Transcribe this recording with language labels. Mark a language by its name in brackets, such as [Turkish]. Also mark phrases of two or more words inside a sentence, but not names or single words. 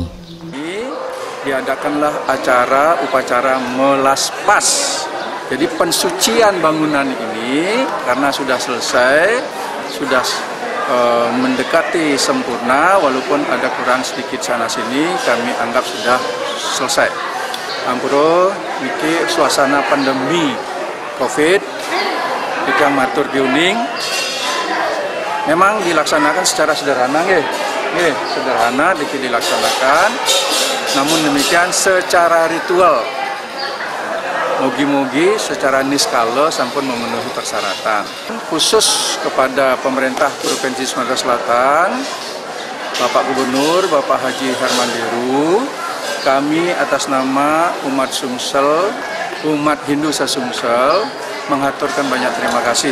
[Indonesian] Diadakanlah upacara melaspas. Jadi pensucian bangunan ini karena sudah selesai, sudah mendekati sempurna, walaupun ada kurang sedikit sana sini, kami anggap sudah selesai. [Balinese] Ampuro niki [Indonesian] suasana pandemi COVID kita [Balinese] matur diuning [Indonesian] memang dilaksanakan secara sederhana sederhana dilaksanakan, namun demikian secara ritual mugi-mugi secara niskala sampun memenuhi persyaratan. Khusus kepada pemerintah Provinsi Sumatera Selatan, Bapak Gubernur, Bapak Haji Hermanderu, kami atas nama umat Sumsel, umat Hindu se-Sumsel, mengaturkan banyak terima kasih.